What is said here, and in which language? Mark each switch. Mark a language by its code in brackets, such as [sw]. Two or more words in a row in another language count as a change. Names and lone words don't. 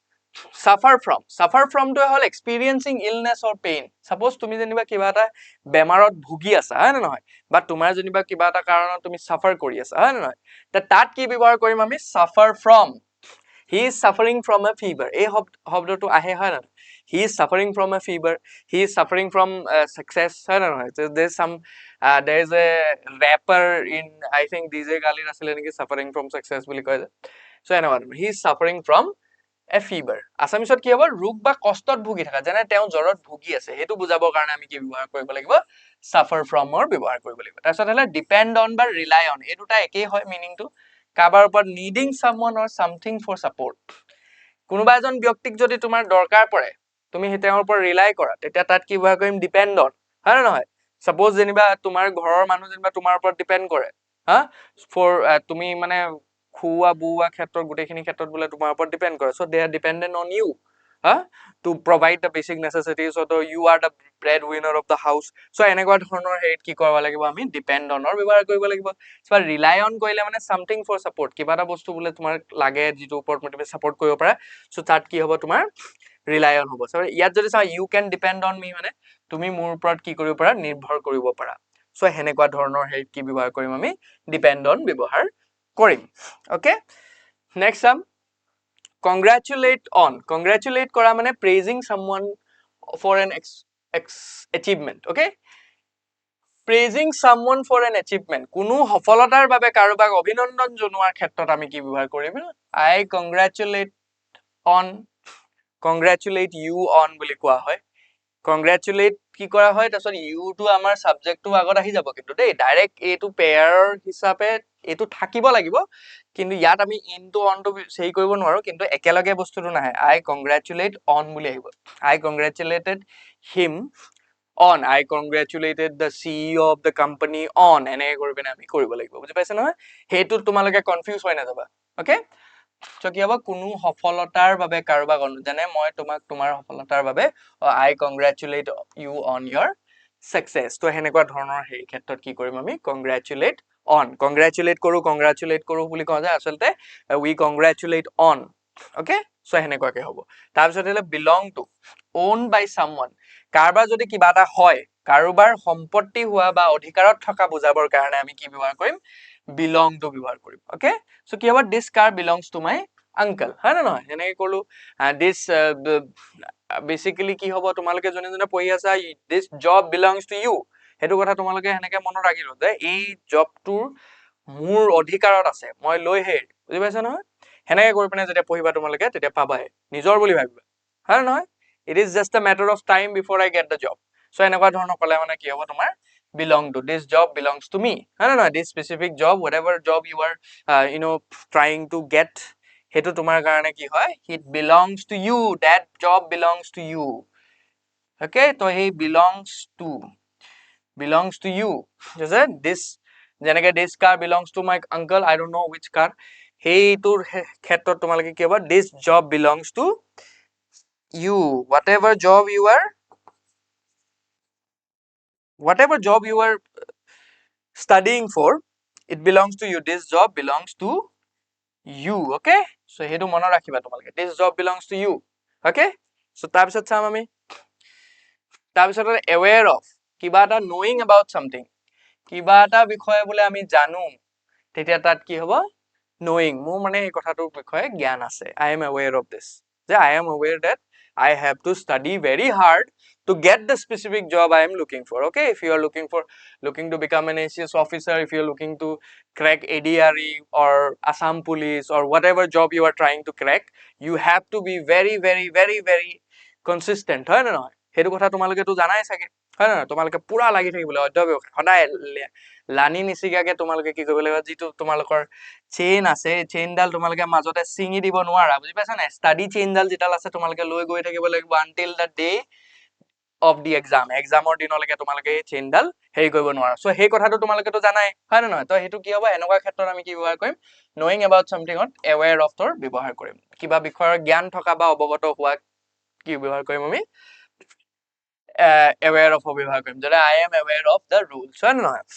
[en] suffer from to [as] হল [en] experiencing illness or pain suppose [as] তুমি যেনিবা কিবা এটা বেমাৰত ভুগি আছা হয় না নহয় বা তোমাৰ যেনিবা কিবা এটা কাৰণত তুমি suffer কৰি আছা হয় না নহয় তাত কি ব্যৱহাৰ কৰিম আমি [en] suffer from he is suffering from a fever [as] এই শব্দটো আহে হয় না [en] he is suffering from a fever he is suffering from success [as] হয় না নহয় [en] there is some there is a rapper in I think DJ Khalid [as] আছিলে নেকি [en] suffering from success [as] বুলি কয় so এনেকুৱা [en] he is suffering from a fever [as] আসামিছত কি হ'ব ৰোগ বা কষ্টত ভুগি থকা যেনে তেওঁ জ্বৰত ভুগি আছে হেতু বুজাবৰ কাৰণে আমি কি ব্যৱহাৰ কৰিব লাগিব [en] suffer from [as] ৰ ব্যৱহাৰ কৰিব লাগিব তাৰপিছত হলে depend on বা [en] rely on [as] এই দুটা একেই হয় মিনিংটো কাবাৰ ওপৰত [en] needing someone or something for support [as] কোনোবা এজন ব্যক্তিক যদি তোমাৰ দৰকাৰ পৰে তুমি তেওঁৰ ওপৰত ৰিলাই কৰা তেতিয়া তাত কি ব্যৱহাৰ কৰিম [en] depend on [as] হয় না নহয় suppose যেনিবা তোমাৰ ঘৰৰ মানুহ যেনিবা তোমাৰ ওপৰত ডিপেন্ড কৰে হা for তুমি মানে খুৱা বুৱা ক্ষেত্ৰত গুটেখিনি ক্ষেত্ৰত বলে তোমাৰ ওপৰত ডিপেন্ড কৰে [en] so they are dependent on you to provide the basic necessities so you are the breadwinner of the house [as] so এনেকুৱা ধৰণৰ হেত কি কৰিব লাগিব আমি [en] depend on [as] ৰ ব্যৱহাৰ কৰিব লাগিব so [en] rely on [as] কইলে মানে [en] something for support [as] কিবা এটা বস্তু বলে তোমাৰ লাগে যেটো ওপৰত তুমি সাপোৰ্ট কৰিব পাৰা so তাত কি হ'ব তোমাৰ rely on হ'ব so ইয়াত যদি চাও [en] you can depend on me [as] মানে তুমি মোৰ ওপৰত কি কৰিব পাৰা নিৰ্ভৰ কৰিব পাৰা so হেনেকুৱা ধৰণৰ হেত কি ব্যৱহাৰ কৰিম আমি [en] depend on [as] ব্যৱহাৰ কৰিম [en] okay next [as] congratulate কৰা মানে [en] praising someone for an achievement okay praising someone for an achievement [as] কোনো সফলতাৰ বাবে কাৰোবাক অভিনন্দন জনোৱাৰ ক্ষেত্ৰত আমি কি ব্যৱহাৰ কৰিম I [en] congratulate you on [as] বুলি কোৱা হয় congratulate কি কৰা হয় তাৰছত you টো আমাৰ সাবজেক্টটো আগত আহি যাব কিন্তু দেই ডাইৰেক্ট এটো পেয়াৰ হিচাপে এটো থাকিব লাগিব কিন্তু ইয়াত আমি [en] in to on to [as] সেই কৰিব নোৱাৰো কিন্তু একেলগে বস্তুটো নাহে [en] I congratulate on [as] বুলি আহিব [en] I congratulated him on I congratulated the CEO of the company on [as] এনে কৰি পিনে আমি কৰিব লাগিব বুজি পাইছা নহয় হেতু তোমালোকে কনফিউজ হৈ নাযাবা ওকে so কি হ'ব কোনো সফলতাৰ বাবে কাৰোবাক জানে মই তোমাক তোমাৰ সফলতাৰ বাবে [en] I congratulate you on your success [as] তো হেনেকুৱা ধৰণৰ হেই ক্ষেত্ৰত কি কৰিম আমি congratulate কৰো বুলি কওঁ যে আসলতে [en] we congratulate on okay so [as] হেনেকুৱাকে হ'ব তাৰ পিছত হলে belong [en] to owned by someone [as] কাৰোবাৰ যদি কিবা এটা হয় কাৰোবাৰ সম্পত্তি হোৱা বা অধিকাৰত থকা বুজাবৰ কাৰণে আমি কি ব্যৱহাৰ কৰিম [en] belong to [as] ব্যৱহাৰ কৰিম okay so কি হ'ব [en] this car belongs to my uncle [as] হয় না নহয় এনেকৈ ক'লো this basically কি হ'ব তোমালোকে জনে জনে পঢ়ি আছা [en] this job belongs to you [as] হেতু কথা তোমালোকে হেনেকে মনত ৰাখিলো যে এই জবটোৰ মোৰ অধিকাৰত আছে মই লৈ হে বুজি পাইছা নহয় হেনেকে কৰি পিনে যেতিয়া পঢ়িবা তোমালোকে তেতিয়া পাবাই নিজৰ বুলি ভাবিবা হয় না নহয় [en] it is just a matter of time before I get the job so [as] এনেকুৱা ধৰণৰ কলে মানে কি হ'ব তোমাৰ [en] belong to this job belongs to me [as] হয় না নহয় [en] this specific job whatever job you are trying to get [as] হেতু তোমাৰ কাৰণে কি হয় [en] it belongs to you that job belongs to you okay [as] তো হে [en] belongs to you just this যেনেকে this car belongs to my uncle, I don't know which car, [as] সেইটোৰ ক্ষেত্ৰত তোমালোকে কি হ'ব [en] this job belongs to you, whatever job you are studying for, it belongs to you, this job belongs to you, okay? So [as] হেতু মনত ৰাখিবা তোমালোকে [en] this job belongs to you, okay? [as] So তাৰপিছত চাম আমি তাৰপিছত [en] aware of, [as] কিবা এটা [en] knowing about something, [as] কিবা এটা বিষয়ে বোলে আমি জানো, তেতিয়া তাত কি হ'ব knowing, মোৰ মানে এই কথাটোৰ বিষয়ে জ্ঞান আছে, [en] I am aware of this, যে I am aware that I have to study very hard to get the specific job I am looking for, okay? If you are looking to become an ACS officer, if you are looking to crack ADRE or Assam police or whatever job you are trying to crack, you have to be very very very very consistent, [as] হয় নে নহয়? সেইটো কথা তোমালোকে তো জানাই চাগে, হয় নে নহয়? তোমালোকে পুৰা লাগি থাকিবলৈ অধ্যবসায় সদায় লানি নিচিগাকে তোমালোকে কি কৰিব লাগিব, যিটো তোমালোকৰ চেইন আছে চেইনডাল তোমালোকে মাজতে ছিঙি দিব নোৱাৰা, বুজি পাইছা নাই? ষ্টাডি চেইনডাল যিডাল আছে তোমালোকে লৈ গৈ থাকিব লাগিব [en] until the day of the exam, [as] এক্সামৰ দিনলৈকে তোমালোকে এই চেইনডাল হেৰি কৰিব নোৱাৰা। সো সেই কথাটো তোমালোকেতো জানাই, হয় নে নহয়? তো সেইটো কি হ'ব, এনেকুৱা ক্ষেত্ৰত আমি কি ব্যৱহাৰ কৰিম, [en] knowing about something [as] ত [en] aware of [as] ৰ ব্যৱহাৰ কৰিম, কিবা বিষয়ৰ জ্ঞান থকা বা অৱগত হোৱা কি ব্যৱহাৰ কৰিম আমি [en] aware of [as] ব্যৱহাৰ কৰিম, যেনে [en] I am aware of the rules, [as] হয় নে নহয়?